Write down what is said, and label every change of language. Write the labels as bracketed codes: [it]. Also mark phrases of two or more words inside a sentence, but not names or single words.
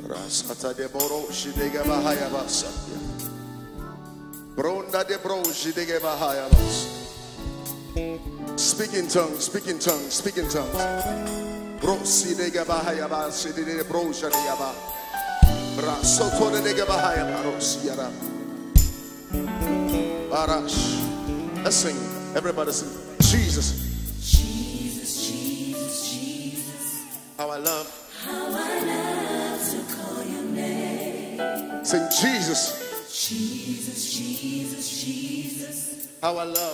[en] Sata de boro shidega bahaya basa. Bronda de bro shidega bahaya basa. Speak in tongues, speak in tongues, speak in tongues. Bro shidega bahaya basa shidega bro shidega ba. Bra soto de bahaya baros yara. Barash. Let's sing. Everybody sing. Jesus. Jesus, Jesus, Jesus. How I love To call your name. Sing Jesus. Jesus, Jesus, Jesus. How I love